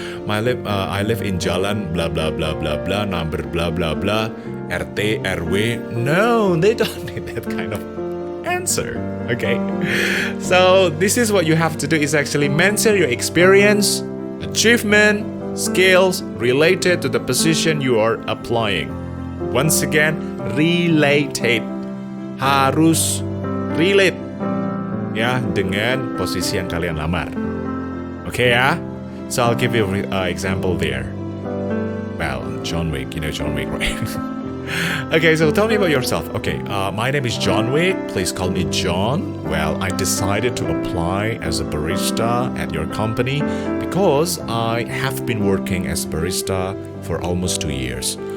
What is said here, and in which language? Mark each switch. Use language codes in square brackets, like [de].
[en] I live in Jalan blah blah blah blah blah, number blah blah blah, RT RW. No, they don't need that kind of answer. Okay, so this is what you have to do: is actually mention your experience, achievement, skills related to the position you are applying. Once again, related, [id] harus relate, ya, dengan posisi yang kalian lamar. [en] Okay, yeah? So I'll give you an example there. Well, John Wick, you know John Wick, right? Okay, so tell me about yourself. Okay, my name is John Wick. Please call me John. Well, I decided to apply as a barista at your company because I have been working as barista for almost 2 years.